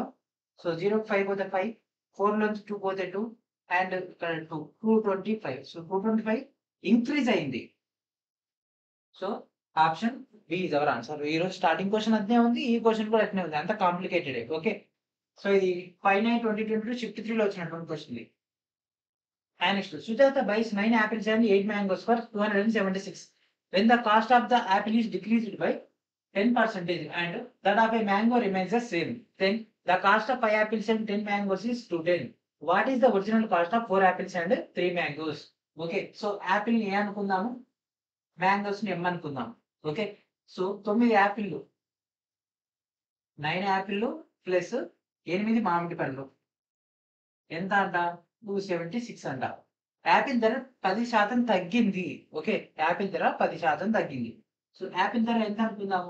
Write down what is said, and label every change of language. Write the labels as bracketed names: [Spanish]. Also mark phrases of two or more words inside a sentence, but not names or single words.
[Telugu] సో 0కి 5 పోతే 5, 4 నుంచి 2 పోతే 2 అండ్ ఇక్కడ 2, 225. సో 225 ఇంక్రీజ్ అయింది. [English] So option B is our answer. [Telugu] ఈరోజు [English] starting question [Telugu] అట్నే ఉంది, ఈ క్వశ్చన్ కూడా అట్నే ఉంది. అంత కాంప్లికేటెడ్. ఓకే. సో ఇది 5/9/2022 షిఫ్ట్ 3 లో వచ్చినటువంటి క్వశ్చన్ ఇది. [English] And next, Sujata buys 9 apples and 8 mangoes for 276. When the cost of the apple is decreased by 10% and that of a mango remains the same, then the cost of 5 apples and 10 mangoes is 210. What is the original cost of 4 apples and 3 mangoes? Okay, so [Telugu] apple ni anukundamu, mangoes ni m anukundamu. [English] Okay, so [Telugu] 9 యాపిల్లు, 9 యాపిల్లు ప్లస్ 8 మామిడి పండ్లు ఎంత అంట? 276 అంట. యాపిల్ ధర 10% తగ్గింది. ఓకే, యాపిల్ ధర 10% తగ్గింది. సో యాపిల్ ధర ఎంత అనుకుందాము?